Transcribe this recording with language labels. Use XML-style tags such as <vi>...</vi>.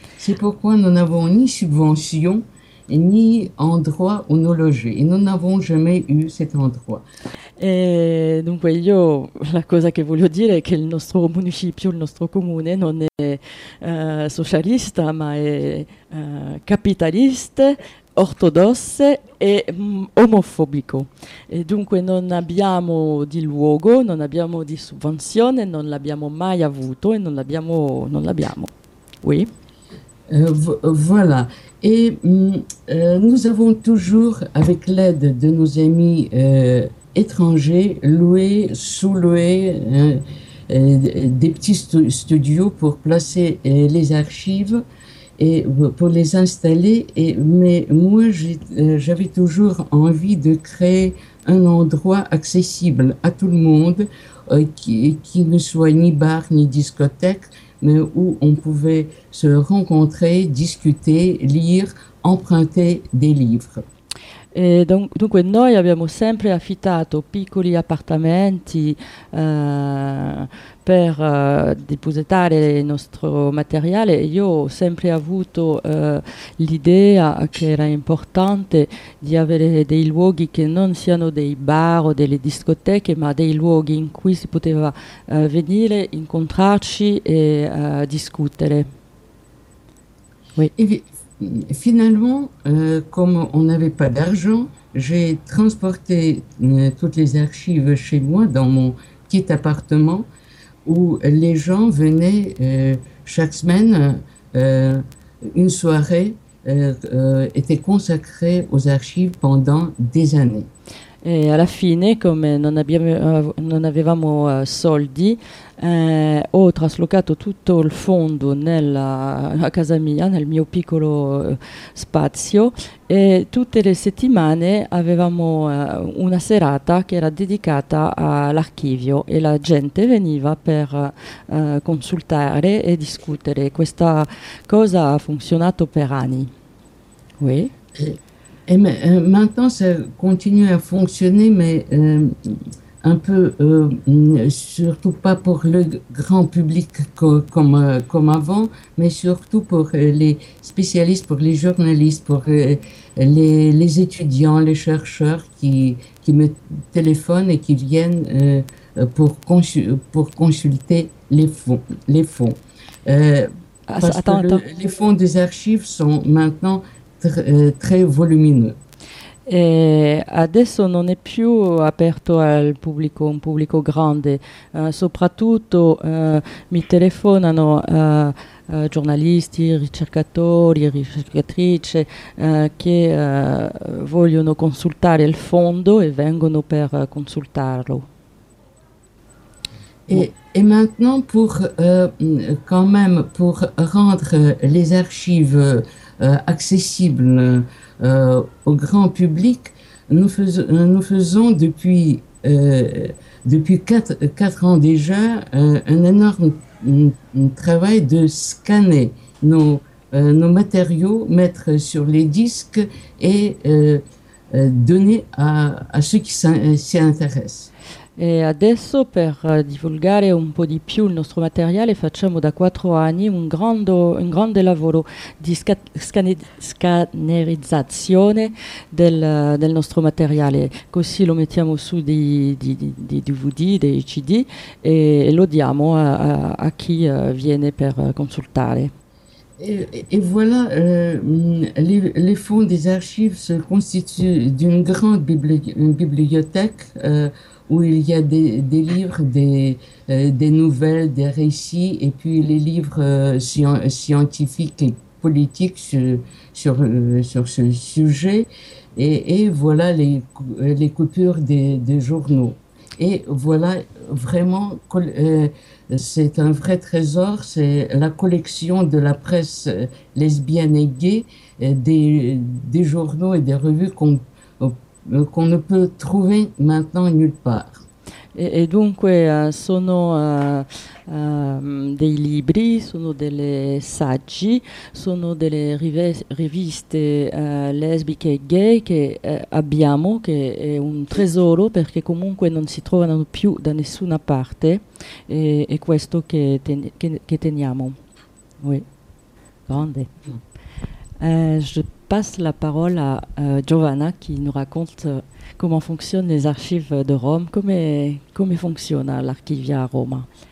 <fr>C'est pourquoi nous n'avons ni subvention, ni endroit où nous loger. Et nous n'avons jamais eu cet endroit. Et donc,</fr> <it>io, la cosa che voglio dire è che il nostro municipio, il nostro comune, non è socialista, ma è capitalista, ortodosse e omofobico. E dunque non abbiamo di luogo, non abbiamo di subvenzione, non l'abbiamo mai avuto e non l'abbiamo.</it> <fr>Oui. Voilà. Et nous avons toujours, avec l'aide de nos amis étrangers, loué, sous-loué des petits studios pour placer les archives et pour les installer. Mais moi, j'avais toujours envie de créer un endroit accessible à tout le monde, qui ne soit ni bar ni discothèque, mais où on pouvait se rencontrer, discuter, lire, emprunter des livres.</fr> <it>E dunque noi abbiamo sempre affittato piccoli appartamenti per depositare il nostro materiale. Io ho sempre avuto l'idea che era importante di avere dei luoghi che non siano dei bar o delle discoteche, ma dei luoghi in cui si poteva venire, incontrarci e discutere.</it> <fr>Oui. Finalement, comme on n'avait pas d'argent, j'ai transporté toutes les archives chez moi dans mon petit appartement où les gens venaient chaque semaine, une soirée était consacrée aux archives pendant des années.</fr> <it>E alla fine, come non avevamo soldi, ho traslocato tutto il fondo nella casa mia, nel mio piccolo spazio, e tutte le settimane avevamo una serata che era dedicata all'archivio e la gente veniva per consultare e discutere. Questa cosa ha funzionato per anni.</it> <fr>Oui. Et maintenant, ça continue à fonctionner, mais un peu, surtout pas pour le grand public comme avant, mais surtout pour les spécialistes, pour les journalistes, pour les étudiants, les chercheurs qui me téléphonent et qui viennent pour consulter les fonds. Les fonds des archives sont maintenant très volumineux.</fr> <it>E adesso non è più aperto al pubblico, un pubblico grande, soprattutto mi telefonano giornalisti, ricercatori, ricercatrici che vogliono consultare il fondo e vengono per consultarlo.</it> <fr>Et maintenant pour quand même pour rendre les archives accessible au grand public, nous faisons depuis 4 ans déjà un énorme travail de scanner nos matériaux, mettre sur les disques et donner à ceux qui s'y intéressent.</fr> <it>E adesso per divulgare un po' di più il nostro materiale facciamo da 4 anni un grande lavoro di scannerizzazione del nostro materiale. Così lo mettiamo su di DVD, dei CD e lo diamo a chi viene per consultare.</it> <fr>Et voilà, les fonds des archives se constituent d'une grande bibliothèque où il y a des livres, des nouvelles, des récits, et puis les livres scientifiques et politiques sur ce sujet. Et voilà les coupures des journaux. Et voilà vraiment, c'est un vrai trésor, c'est la collection de la presse lesbienne et gay, des journaux et des revues qu'on ne peut trouver maintenant nulle part.</fr> <it>E dunque sono dei libri, sono delle saggi, sono delle riviste lesbiche e gay che abbiamo, che è un tesoro perché comunque non si trovano più da nessuna parte, e è questo che, che teniamo.</it> <fr>Oui. Grande. Je passe la parole à Giovanna qui nous raconte comment fonctionnent les archives de Rome,</fr> <it>come funziona l'archivio a Roma.</it>